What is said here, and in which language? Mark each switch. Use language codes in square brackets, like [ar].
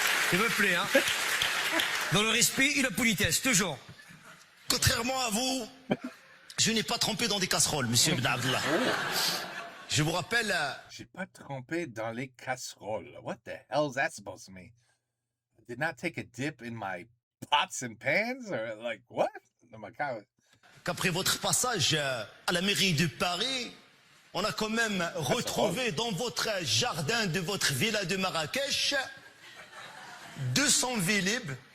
[fr] S'il vous plaît, hein. Dans le respect et la politesse, toujours. Contrairement à vous, je n'ai pas trempé dans des casseroles, monsieur Ben Abdallah. Je vous rappelle... J'ai pas trempé dans les casseroles. [en] What the hell is that supposed to mean? I did not take a dip in my pots and pans? Or like, what? Oh my God. [fr] qu'après votre passage à la mairie de Paris, on a quand même retrouvé dans votre jardin de votre villa de Marrakech 200 Vélib.